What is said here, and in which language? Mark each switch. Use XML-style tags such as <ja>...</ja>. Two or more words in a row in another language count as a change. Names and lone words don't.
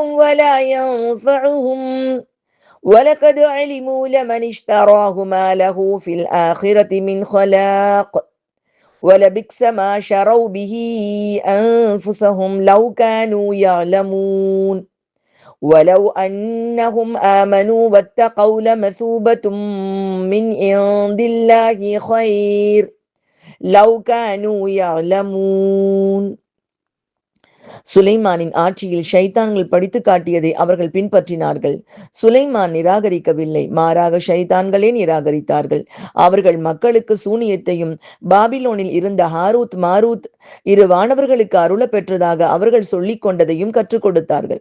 <ar>ولا ينفعهم وَلَقَدْ عَلِمُوا لَمَنِ اشْتَرَاهُ مَا لَهُ فِي الْآخِرَةِ مِنْ خَلَاقٍ وَلَبِئْسَ مَا شَرَوْا بِهِ أَنفُسَهُمْ لَوْ كَانُوا يَعْلَمُونَ وَلَوْ أَنَّهُمْ آمَنُوا وَاتَّقَوْا لَمَثُوبَةٌ مِنْ عِنْدِ اللَّهِ خَيْرٌ لَوْ كَانُوا يَعْلَمُونَ.</ar> <ta>சுலைமானின் ஆட்சியில் ஷைத்தான்கள் படித்து காட்டியதை அவர்கள் பின்பற்றினார்கள். சுலைமான் நிராகரிக்கவில்லை, மாறாக ஷைத்தான்களே நிராகரித்தார்கள். அவர்கள் மக்களுக்கு சூனியத்தையும் பாபிலோனில் இருந்த ஹாரூத் மாரூத் இரு வானவர்களுக்கு அருள பெற்றதாக அவர்கள் சொல்லிக் கொண்டதையும் கற்றுக் கொடுத்தார்கள்.</ta>